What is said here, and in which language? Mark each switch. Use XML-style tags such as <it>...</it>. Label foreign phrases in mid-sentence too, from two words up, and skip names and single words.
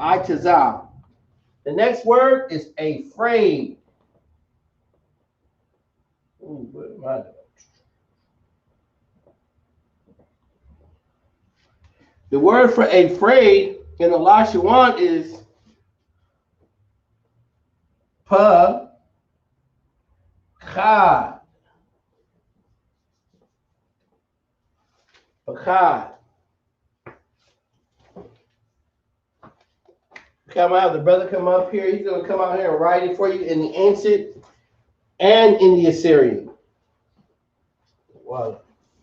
<en>I taza. The next word is afraid. Ooh, what am I doing? The word for afraid in the Lashawan is</en> <aii>pa khad.</aii> <en>Pakad. Okay, I'm gonna have the brother come up here. He's gonna come out here and write it for you in the ancient and in the Assyrian. Wow.</en>